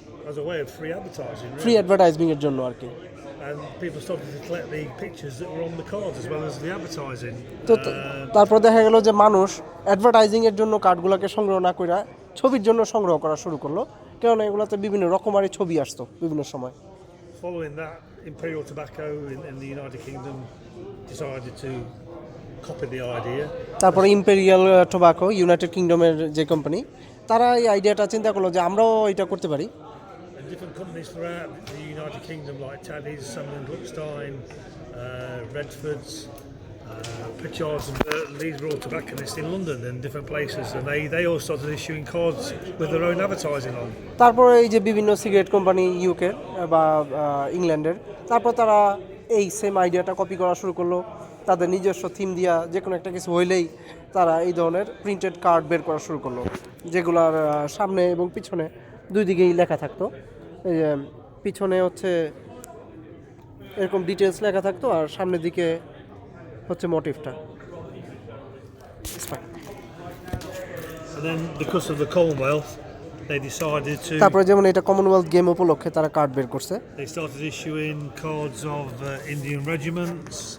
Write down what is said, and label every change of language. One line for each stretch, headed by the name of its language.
English: As a way of free advertising, really.
Bangla: Free advertising এর জন্য আর কি।
English: And people started to collect the pictures that were on the cards as well as the advertising.
Bangla: তো তারপর দেখা গেল যে মানুষ অ্যাডভার্টাইজিং এর জন্য কার্ডগুলোকে সংগ্রহ না করে ছবির জন্য সংগ্রহ করা শুরু করলো, কারণ এগুলোতে বিভিন্ন রকমারি ছবি আসতো বিভিন্ন সময়।
English: Following that, Imperial Tobacco in the United Kingdom decided to copy the idea.
Bangla: তারপরে ইম্পেরিয়াল টোবাকো ইউনাইটেড কিংডমের যে কোম্পানি, তারা এই আইডিয়াটা চিন্তা করলো যে আমরাও এটা করতে পারি।
English: And different companies throughout the United Kingdom, like Taddy's, Sunderland, Gluckstein, Redfords, Pritchards, and these were all tobacconists in London and different places, and they all started issuing cards with their own advertising on.
Bangla: তারপরে এই যে বিভিন্ন cigarette company ইউকের বা ইংল্যান্ডের, তারপর তারা এই সেম আইডিয়াটা কপি করা শুরু করলো। তাদের নিজস্ব থিম দিয়া যে কোনো একটা কিছু হইলেই তারা এই ধরনের প্রিন্টেড কার্ড বের করা শুরু করলো, যেগুলোর সামনে এবং পিছনে দুই দিকেই লেখা থাকতো। এই যে পিছনে হচ্ছে এরকম ডিটেলস লেখা থাকতো আর সামনের দিকে হচ্ছে মোটিভটা।
English: And then because of the Commonwealth, they decided to.
Bangla: তারপরে যেমন এটা কমনওয়েলথ গেম উপলক্ষে তারা কার্ড বের করছে।
English: They started issuing cards of Indian regiments.